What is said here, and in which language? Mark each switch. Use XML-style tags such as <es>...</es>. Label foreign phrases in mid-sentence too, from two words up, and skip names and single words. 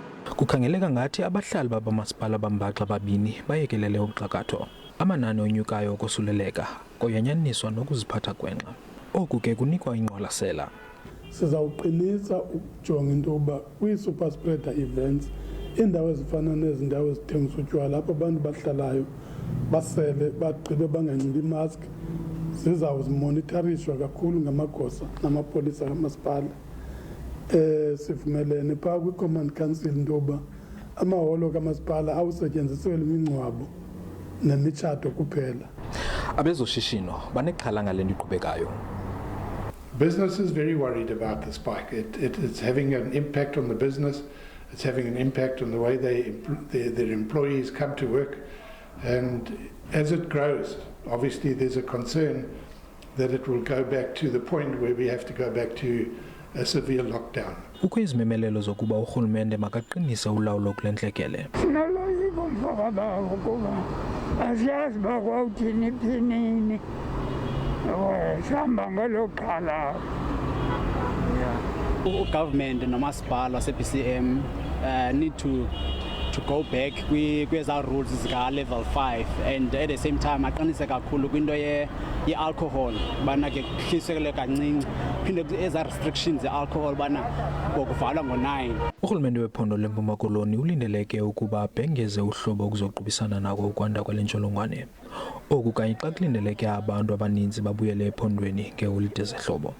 <xh>Kukhangeleka ngathi abahlali babamasipala bambaxa babini bayekelele uxakatho. Amanani onyukayo okosuleleka koyanyaniswa nokuziphatha gwenxa. Oku ke kunikwa ingqwalasela. Sizawuqinisa ukujonga into yokuba kwi-super spreader events iindawo ezifana nezi ndawo ezithengisa utywala apho abantu bahlalayo basele bagqibe banganxibi imaski zizawuzimonitharishwa kakhulu ngamagosa namapolisa kamasipala. Sivumelene phaa kwi-command council into yoba amaholo kamasipala awusetyenziselwe imingcwabo nemitshato kuphela. Abezoshishino banexhala ngale nto iqhubekayo.</xh> <en>Business is very worried about the spike. It's having an impact on the business. It's having an impact on the way their employees come to work. And as it grows, obviously there's a concern that it will go back to the point where we have to go back to a severe lockdown.</en> <xh>Kukho izimemelelo zokuba urhulumente makaqinise ulawulo kule ntlekele. Sinoloyiko mfakabawo kuba asiyazi uba kwawuthini phinini. Sihamba ngelo xhala. Government nomasipala wase-BCM</xh> <en>need to go back</en> <xh>kweza rules zika level 5</xh> <en>and at the same time</en> <xh>aqinise kakhulu kwinto ye-alcohol bana ke kuhlisekele kancinci phinde eza restrictions ze-alcohol bana bokuvalwa ngo-9. Urhulumente wephondo leMpuma Koloni ulindeleke ukuba abhengeze uhlobo okuzoqubisana nako ukwanda kwale ntsholongwane. Oku kanye xa kulindeleke abantu abaninzi babuyele ephondweni ngeeholide zehlobo.</xh>